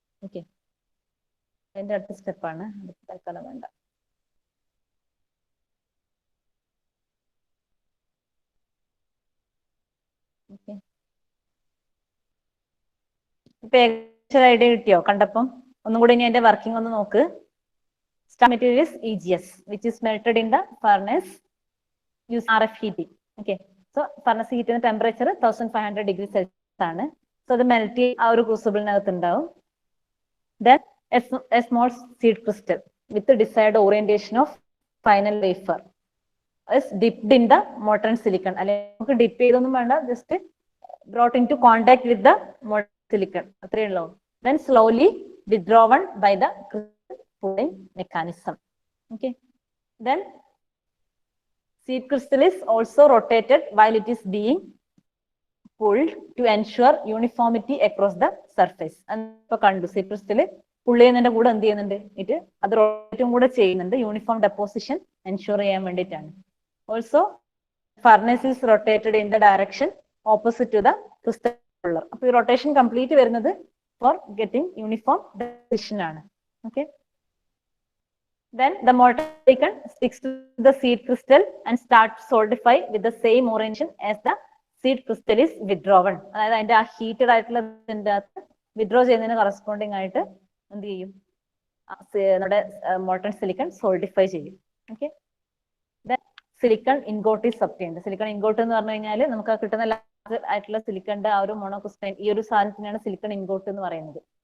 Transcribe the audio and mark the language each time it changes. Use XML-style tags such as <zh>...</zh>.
<ml>Okay, അതിന്റെ അടുത്ത സ്റ്റെപ്പാണ്, തൽക്കാലം വേണ്ട. ഓക്കെ, ഇപ്പൊ ഏകദേശം ഐഡിയ കിട്ടിയോ കണ്ടപ്പം? ഒന്നും കൂടി ഇനി അതിന്റെ വർക്കിംഗ് ഒന്ന് നോക്ക്.</ml> <en>Star material is EGS, which is melted in the furnace use RF heating. Okay, so furnace heat temperature 1500 degrees Celsius ആണ്.</en> <ml>So അത് മെൽറ്റ് ആ ഒരു ക്രൂസിബിളിനകത്ത് ഉണ്ടാവും.</ml> <en>Then a small seed crystal with the desired orientation of final wafer is dipped in the molten silicon.</en> <ml>അല്ലെങ്കിൽ നമുക്ക് dip ചെയ്തൊന്നും വേണ്ട, just</ml> <en>brought into contact with the molten silicon.</en> <ml>അത്രയേ ഉള്ളൂ.</ml> <en>then slowly withdrawn by the crystal pulling mechanism. Okay, then seed crystal is also rotated while it is being pulled to ensure uniformity across the surface.</en> <ml>ഇപ്പൊ കണ്ടു seed crystal pull ചെയ്യുന്നതിന്റെ കൂടെ എന്ത് ചെയ്യുന്നുണ്ട്, അത് റൊട്ടേറ്റും കൂടെ ചെയ്യുന്നുണ്ട്, യൂണിഫോം ഡെപ്പോസിഷൻ എൻഷുർ ചെയ്യാൻ വേണ്ടിയിട്ടാണ്.</ml> <en>Also furnace is rotated in the direction opposite to the crystal puller.</en> <ml>അപ്പൊ ഈ റൊട്ടേഷൻ കംപ്ലീറ്റ് വരുന്നത്</ml> <en>for getting uniform deposition</en> <ml>ആണ്.</ml> <en>Okay, then the molten silicon sticks to the seed crystal and starts to solidify with the same orientation as the seed crystal is withdrawn.</en> <ml>അതായത് അതിന്റെ ആ heated ആയിട്ടുള്ള withdraw ചെയ്യുന്നതിന് corresponding ആയിട്ട് എന്ത് ചെയ്യും, നമ്മുടെ മോൾട്ടൺ സിലിക്കൺ സോൾഡിഫൈ ചെയ്യും.</ml> <en>Okay, silicon ingot is obtained.</en> <ml>Silicon ingot എന്ന് പറഞ്ഞു കഴിഞ്ഞാൽ നമുക്ക് കിട്ടുന്ന ലാർജ് ആയിട്ടുള്ള സിലിക്കണിന്റെ ആ ഒരു മോണോക്രിസ്റ്റൈൻ, ഈ ഒരു സാധനത്തിനാണ് സിലിക്കൺ ഇൻഗോട്ട് എന്ന് പറയുന്നത്.</ml>